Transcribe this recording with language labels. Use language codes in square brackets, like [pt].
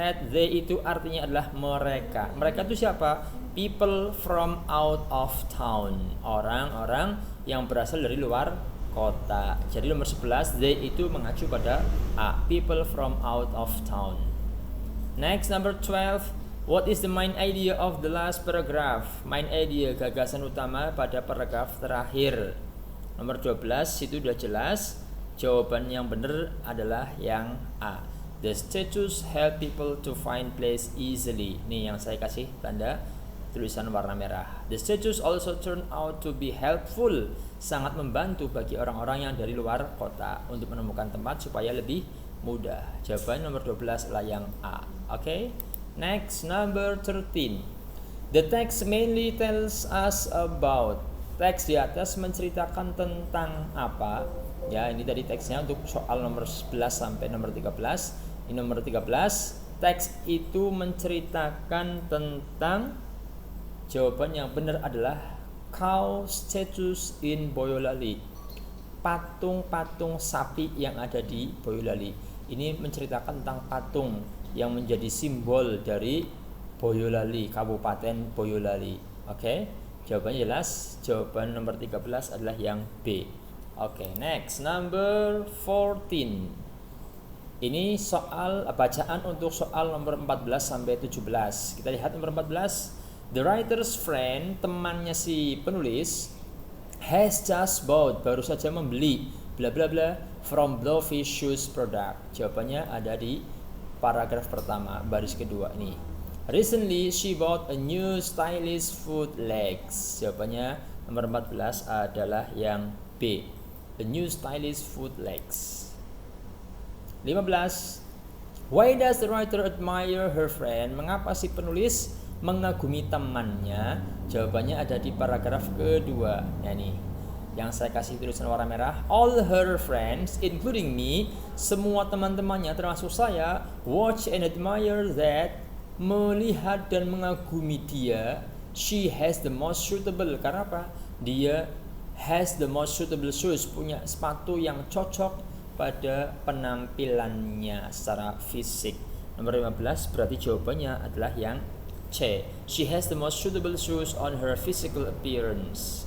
[id] They itu artinya adalah mereka. Mereka itu siapa? [en] People from out of town. [id] Orang-orang yang berasal dari luar kota. Jadi nomor 11, they itu mengacu pada A. [en] People from out of town. Next, number 12. What is the main idea of the last paragraph? [id] Main idea, gagasan utama pada paragraf terakhir. Nomor 12 itu udah jelas. Jawaban yang benar adalah yang A. [en] The statues help people to find place easily. [id] Nih yang saya kasih tanda tulisan warna merah. [en] The statues also turn out to be helpful. [id] Sangat membantu bagi orang-orang yang dari luar kota untuk menemukan tempat supaya lebih mudah. Jawaban nomor 12 adalah yang A. [en] Oke. Next, number 13. The text mainly tells us about. [id] Teks di atas menceritakan tentang apa? Ya, ini tadi teksnya untuk soal nomor 11 sampai nomor 13. Ini nomor 13. Teks itu menceritakan tentang, jawaban yang benar adalah [en] cow statues in Boyolali. [id] Patung-patung sapi yang ada di Boyolali. Ini menceritakan tentang patung yang menjadi simbol dari Boyolali, Kabupaten Boyolali. Oke, jawabannya jelas. Jawaban nomor 13 adalah yang B. Oke, [en] next, number 14. [id] Ini soal bacaan untuk soal nomor 14 sampai 17. Kita lihat nomor 14. [en] The writer's friend, [id] temannya si penulis, [en] has just bought, [id] baru saja membeli, bla bla bla, [en] from Blowfish Shoes product. [id] Jawabannya ada di paragraf pertama, baris kedua ini. [en] Recently she bought a new stylish foot legs. [id] Jawabannya nomor 14 adalah yang B. [en] A new stylish foot legs. 15. Why does the writer admire her friend? [id] Mengapa si penulis mengagumi temannya? Jawabannya ada di paragraf kedua. Nah ini yang saya kasih tulisan warna merah. [en] All her friends, including me, [id] semua teman-temannya termasuk saya, [en] watch and admire that, [id] melihat dan mengagumi dia. [en] She has the most suitable. [id] Karena apa? Dia [en] has the most suitable shoes, [id] punya sepatu yang cocok pada penampilannya secara fisik. Nomor 15 berarti jawabannya adalah yang C. [en] She has the most suitable shoes on her physical appearance.